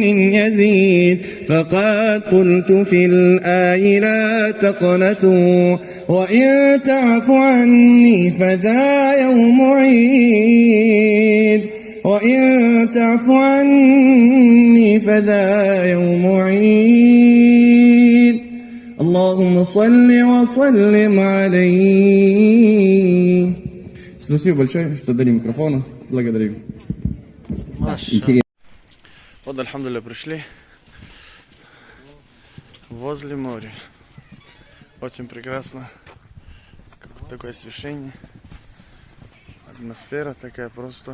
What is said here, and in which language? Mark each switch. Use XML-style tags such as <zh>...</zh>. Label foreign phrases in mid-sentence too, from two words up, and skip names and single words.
<ar>يزيد، فقد قلت في الآي لا تقنطوا وإن تعف عني فذا يوم عيد، وإن تعف عني فذا يوم عيد، اللهم صل وسلم عليه.</ar> <ru>Спасибо большое, что дали микрофон. Благодарю. Вот, альхамдулилля, пришли возле моря. Очень прекрасно. Такое освещение. Атмосфера такая просто.</ru>